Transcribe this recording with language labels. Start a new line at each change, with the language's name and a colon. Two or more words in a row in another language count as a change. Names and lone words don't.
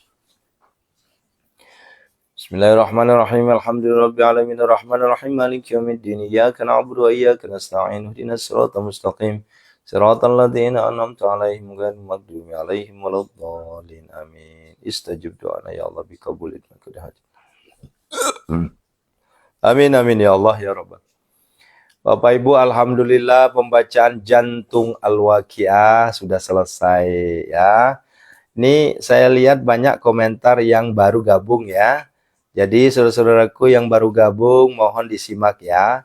Arabic: بسم الله الرحمن الرحيم. الحمد لله رب العالمين الرحمن الرحيم مالك يوم الدين إياك نعبد وإياك نستعين. اهدنا الصراط المستقيم صراط الذين أنعمت عليهم غير المغضوب عليهم ولا الضالين. Amin. استجب دعاءنا يا الله بقبول حاجات. آمين يا الله يا رب.
Indonesian: Bapak Ibu, alhamdulillah pembacaan jantung Al-Waqiah sudah selesai ya. Ini saya lihat banyak komentar yang baru gabung ya. Jadi saudara-saudaraku yang baru gabung mohon disimak ya.